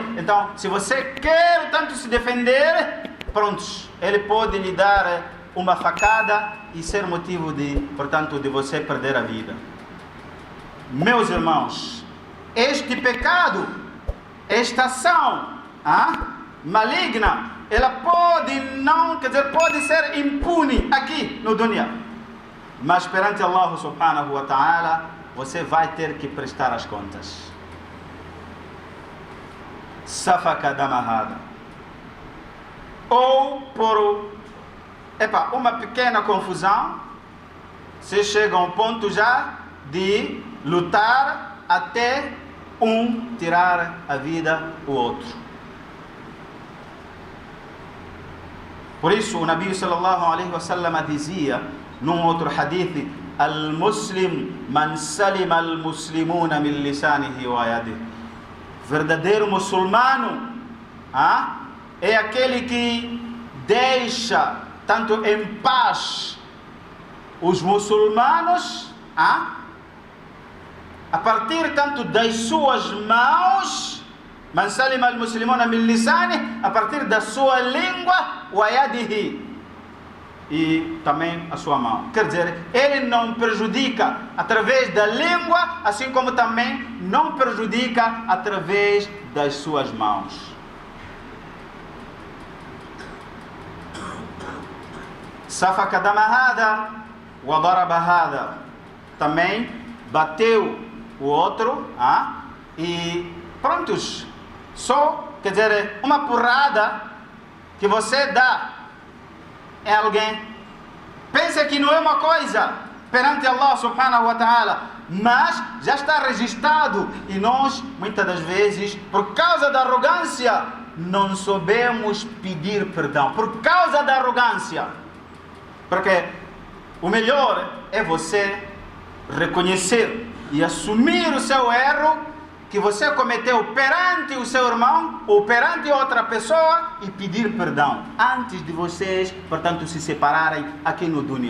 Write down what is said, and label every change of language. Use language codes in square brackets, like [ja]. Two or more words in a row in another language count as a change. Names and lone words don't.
[pt] Então, se você quer tanto se defender, prontos, ele pode lhe dar uma facada e ser motivo portanto, de você perder a vida. Meus irmãos, este pecado, esta ação maligna, ela pode ser impune aqui no dunya, mas perante Allah [ar] سبحانه وتعالى, [pt] você vai ter que prestar as contas. [ar] سفك دم هذا. [pt] Ou por uma pequena confusão, você chega a um ponto já de lutar até um tirar a vida do outro. Por isso o Nabi [ar] صلى الله عليه وسلم [pt] dizia num outro hadith: [ar] المسلم من سلم المسلمون من لسانه ويده. [pt] Verdadeiro muçulmano é aquele que deixa tanto em paz os muçulmanos a partir tanto das suas mãos, [ar] من سلم المسلمون من لسانه, [pt] a partir da sua língua, [ar] ويده, [pt] e também a sua mão. Quer dizer, ele não prejudica através da língua, assim como também não prejudica através das suas mãos. [ar] سفك دم هذا وضرب هذا. [pt] Também bateu o outro, e prontos. Só, quer dizer, uma porrada que você dá em alguém, pensa que não é uma coisa perante Allah [ar] سبحانه وتعالى, [pt] mas já está registrado, e nós muitas das vezes, por causa da arrogância, não sabemos pedir perdão, por causa da arrogância. Porque o melhor é você reconhecer e assumir o seu erro que você cometeu perante o seu irmão ou perante outra pessoa e pedir perdão antes de vocês, portanto, se separarem aqui no dunya.